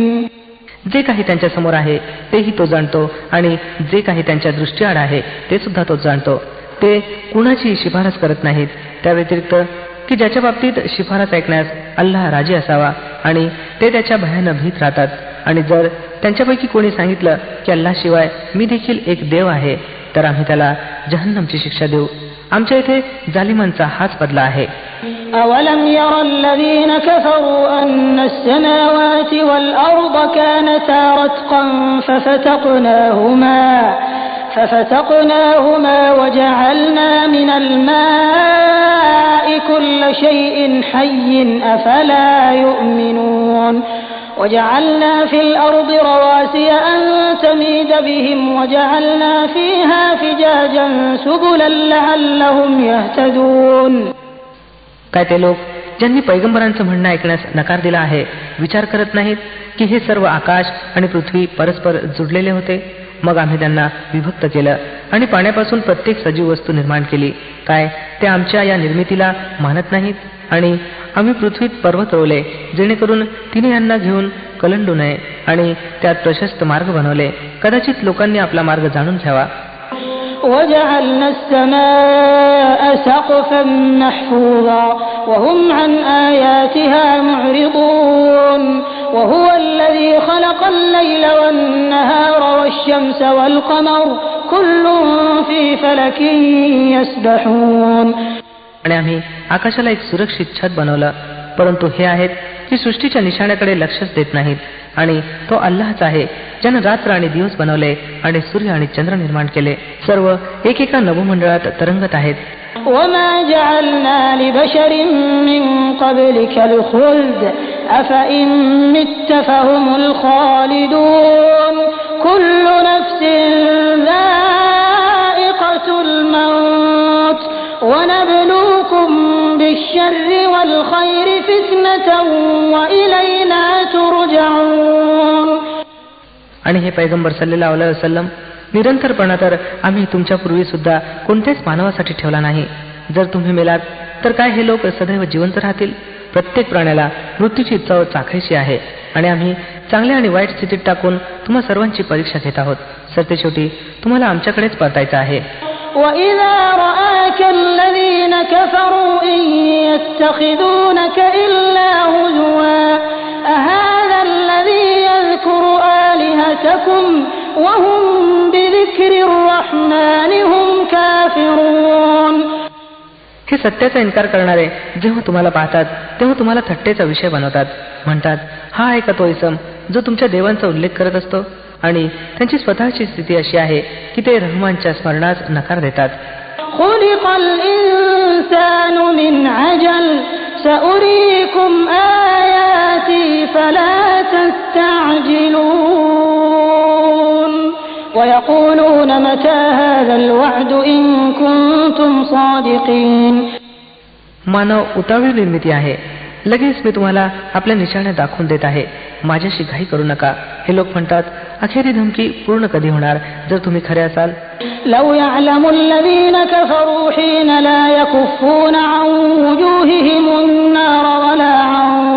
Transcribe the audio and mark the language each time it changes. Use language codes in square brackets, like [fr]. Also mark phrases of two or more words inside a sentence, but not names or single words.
[mr] जे काही त्यांच्या समोर आहे तेही तो जाणतो, आणि जे काही त्यांच्या दृष्टीआड आहे ते सुद्धा तो जाणतो. ते कुणाची शिफारस करत नाहीत त्या व्यतिरिक्त की ज्याच्या बाबतीत शिफारस ऐकण्यास अल्लाह राजी असावा, आणि ते त्याच्या भयानं भीत राहतात. आणि जर त्यांच्यापैकी कोणी सांगितलं की अल्लाशिवाय मी देखील एक देव आहे, तर आम्ही त्याला जहन्नमची शिक्षा देऊ. आमच्या इथे जालिमांचा हाच बदला आहे. [ar] أَوَلَمْ يَرَ الَّذِينَ كَفَرُوا أَنَّ السَّمَاوَاتِ وَالْأَرْضَ كَانَتَا رَتْقًا فَفَتَقْنَاهُمَا وَجَعَلْنَا مِنَ الْمَاءِ كُلَّ شَيْءٍ حَيٍّ أَفَلَا يُؤْمِنُونَ. وَجَعَلْنَا فِي الْأَرْضِ رَوَاسِيَ أَن تَمِيدَ بِهِمْ وَجَعَلْنَا فِيهَا فِجَاجًا سُبُلًا لَعَلَّهُمْ يَهْتَدُونَ. [mr] काय ते लोक ज्यांनी पैगंबरांचं म्हणणं ऐकण्यास नकार दिला आहे विचार करत नाहीत की हे सर्व आकाश आणि पृथ्वी परस्पर जुडलेले होते? मग आम्ही त्यांना विभक्त केलं आणि पाण्यापासून प्रत्येक सजीव वस्तू निर्माण केली. काय ते आमच्या या निर्मितीला मानत नाहीत? आणि आम्ही पृथ्वीत पर्वत रोवले जेणेकरून तिने यांना घेऊन कलंडू नये, आणि त्यात प्रशस्त मार्ग बनवले. कदाचित लोकांनी आपला मार्ग जाणून घ्यावा. [ar] وَجَعَلْنَا السَّمَاءَ السماء سقفا محفوظا وهم عن آياتها معرضون وهو الذي خلق الليل والنهار والشمس والقمر كل في فلك يسبحون. [mr] आणि आम्ही आकाशाला एक सुरक्षित छत बनवलं, परंतु हे आहेत की सृष्टीच्या निशाण्याकडे लक्षच देत नाहीत. आणि तो अल्लाहच आहे ज्यानं रात्र आणि दिवस बनवले आणि सूर्य आणि चंद्र निर्माण केले. सर्व एकेका नभोमंडळात तरंगत आहेत. [ar] وما جعلنا لبشر من قبلك الخلد أفإن مت فهم الخالدون كل نفس ذائقة الموت ونبلوكم بالشر والخير فتنة وإلينا ترجعون. [mr] आणि हे पैगंबर [ar] صلى الله عليه وسلم, [mr] निरंतरपणा तर आम्ही तुमच्या पूर्वी सुद्धा कोणत्याच मानवासाठी ठेवला नाही. जर तुम्ही मेलात तर काय हे लोक सदैव जिवंत राहतील? प्रत्येक प्राण्याला मृत्यूची चव चाखायची आहे आणि आम्ही चांगल्या आणि वाईट स्थितीत टाकून तुम्हा सर्वांची परीक्षा घेत आहोत. सरतेशेवटी तुम्हाला आमच्याकडेच परतायचं आहे. [ar] وَإِذَا رَآكَ الَّذِينَ كَفَرُوا إِن يَتَّخِذُونَكَ إِلَّا هُزُوًا أَهَذَا الَّذِي يَذْكُرُ آلِهَتَكُمْ وَهُمْ بِذِكْرِ الرَّحْمَنِ هُمْ كَافِرُونَ. [mr] हे सत्याचा इन्कार करणारे जेव्हा तुम्हाला पाहतात तेव्हा तुम्हाला थट्टेचा विषय बनवतात. म्हणतात, हा आहे का तो इसम जो तुमच्या देवांचा उल्लेख करत असतो? आणि त्यांची स्वतःची स्थिती अशी आहे की ते रहमानच्या स्मरणास नकार देतात. [ar] خُلِقَ الْإِنسَانُ مِنْ عَجَلٍ سَأُرِيكُمْ آيَاتِي فَلَا تَسْتَعْجِلُونَ وَيَقُولُونَ مَتَى هَذَا الْوَعْدُ إِن كُنتُمْ صَادِقِينَ. [mr] मानव उतावळी निर्मिती आहे. लगेच मी तुम्हाला आपल्या निशाण्या दाखवून देत आहे. माझ्याशी घाई करू नका. हे लोक म्हणतात, अखेरी धमकी पूर्ण कधी होणार जर तुम्ही खरे असाल? [ar] لو يعلم الذين كفروا حين لا يكفون عن وجوههم النار ولا عن